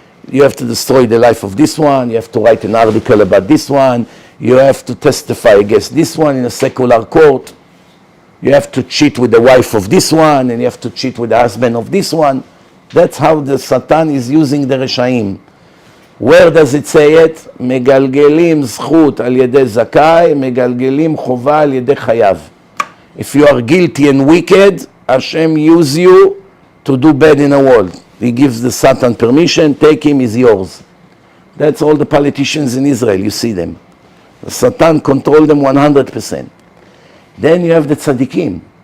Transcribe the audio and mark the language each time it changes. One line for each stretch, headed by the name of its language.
English: You have to destroy the life of this one, you have to write an article about this one, you have to testify against this one in a secular court. You have to cheat with the wife of this one, and you have to cheat with the husband of this one. That's how the Satan is using the Reshaim. Where does it say it?
Hebrew: מגלגלים זכות על ידי זכאי, מגלגלים חובה על ידי חייב.
English: If you are guilty and wicked, Hashem use you to do bad in the world. He gives the Satan permission, take him, is yours. That's all the politicians in Israel, you see them. The Satan control them 100%. Then you have the tzaddikim.